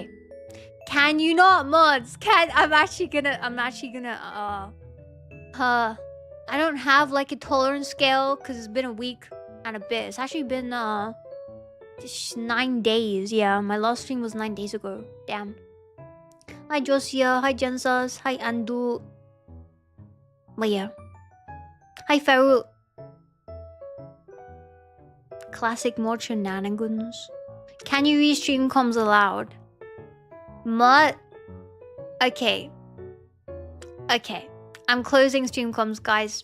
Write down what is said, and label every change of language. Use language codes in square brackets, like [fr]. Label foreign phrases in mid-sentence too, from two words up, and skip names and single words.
[en] Can you not, mods? I'm actually gonna I don't have like a tolerance scale because it's been a week and a bit. It's actually been just 9 days. Yeah, my last stream was 9 days ago. Damn. Hi Josia, hi Jensas, hi Andu. But yeah. Hi Feru. Classic mod shenanigans. Can you read stream comms aloud? Mud. Okay. I'm closing stream comms, guys.